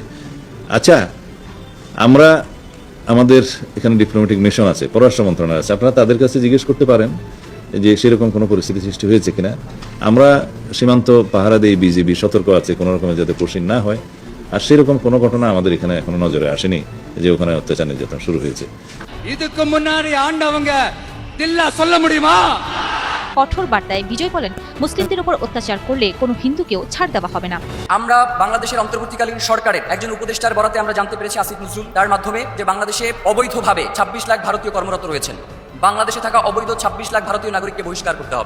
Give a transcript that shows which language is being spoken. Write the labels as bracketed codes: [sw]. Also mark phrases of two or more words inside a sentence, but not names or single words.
[bn] আচ্ছা, আমরা আমাদের এখানে ডিপ্লোম্যাটিক মিশন আছে, পররাষ্ট্র মন্ত্রণালয় আছে, আপনারা তাদের কাছে জিজ্ঞেস করতে পারেন যে সেরকম কোনো পরিস্থিতি সৃষ্টি হয়েছে কিনা। আমরা সীমান্ত পাহারা দিয়ে বিজিবি সতর্ক আছে কোনো রকমের যাতে কঠিন না হয়, আর সেরকম কোনো ঘটনা আমাদের এখানে এখনো নজরে আসেনি যে ওখানে অত্যাচার নির্যাতন শুরু হয়েছে। [ta] இதுக்கு முன்னாடி ஆண்டவங்க தில்லா சொல்ல முடியுமா? [bn] কঠোর বার্তায় বিজয় বলেন, মুসলিমদের উপর অত্যাচার করলে কোনো হিন্দুকেও ছাড় দেওয়া হবে না। আমরা বাংলাদেশের অন্তর্বর্তীকালীন সরকারের একজন উপদেষ্টার বরাতে আমরা জানতে পেরেছি, আসিফ নজরুল, তার মাধ্যমে যে বাংলাদেশে অবৈধভাবে 26 লাখ ভারতীয় কর্মরত রয়েছেন। বাংলাদেশে থাকা অবৈধ 26 লাখ ভারতীয় নাগরিককে বহিষ্কার করতে হবে।